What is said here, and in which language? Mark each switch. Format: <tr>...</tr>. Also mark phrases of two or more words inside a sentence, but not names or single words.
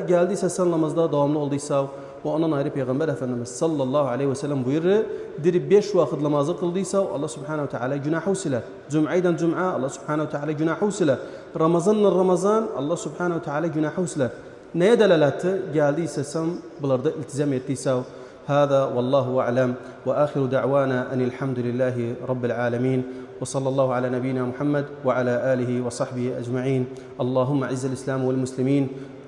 <tr>Geldiyse sen namazda devamlı olduysa ve ondan ayrı Peygamber Efendimiz</tr> <ar>صلى الله عليه وسلم</ar> <tr>buyurur. 5 vakit namazı kıldıysa</tr> <ar>الله سبحانه وتعالى</ar> <tr>günahı siler. Cum'aydan cum'a</tr> <ar>الله سبحانه وتعالى</ar> <tr>günahı siler. Ramazanla Ramazan</tr> <ar>الله سبحانه وتعالى</ar> <tr>günahı siler. Neye delaletті? Geldiyse sen bunlarda iltizam ettiyse</tr> <ar>هذا والله أعلم وآخر دعوانا أن الحمد لله رب العالمين وصلى الله على نبينا محمد وعلى آله وصحبه أجمعين اللهم أعز الإسلام والمسلمين</ar>